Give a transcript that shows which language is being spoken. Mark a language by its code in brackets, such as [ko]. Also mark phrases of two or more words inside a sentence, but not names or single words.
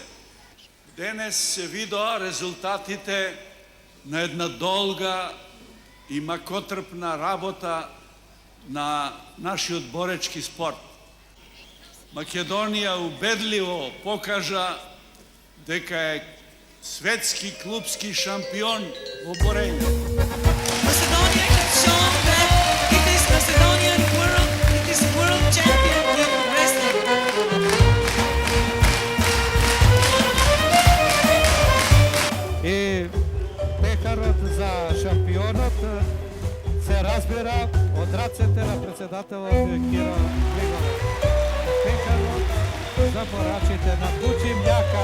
[mk] Денес се видоа резултатите на една долга и макотрпна работа на нашиот боречки спорт. Македонија убедливо покажа дека е светски клубски шампион во борење. [en] Macedonia has shown that it is Macedonian world, it is world champion in wrestling. [mk] И пехарот за шампионот се разбира од рацете на председателот Киро Григоров. Пехарот за борачите на Бучим Јака.